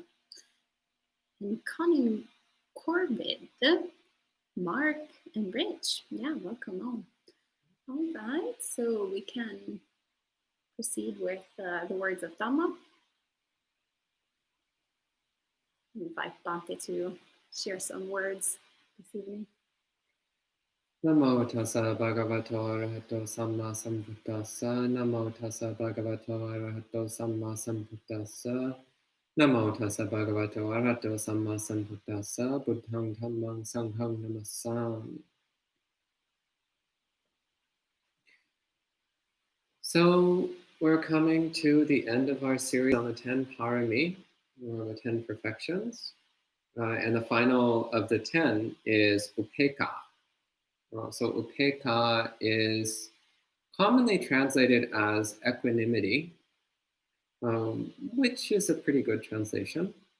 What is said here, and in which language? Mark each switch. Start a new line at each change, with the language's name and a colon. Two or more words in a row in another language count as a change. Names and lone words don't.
English: And Connie Corbett, Mark, and Rich. Yeah, welcome all. All right. So we can proceed with the words of Dhamma. I invite Bhante to share some words this evening.
Pali: Namo tassa bhagavato arahato samma sambuddhassa. Namo tassa bhagavato arahato samma sambuddhassa. Namo tassa bhagavato arahato samma sambuddhassa. Buddhang dhammang sanghang namassami.
English: So we're coming to the end of our series on the 10 parami, or the 10 perfections. And the final of the 10 is upekkhā. So upekkhā is commonly translated as equanimity, which is a pretty good translation.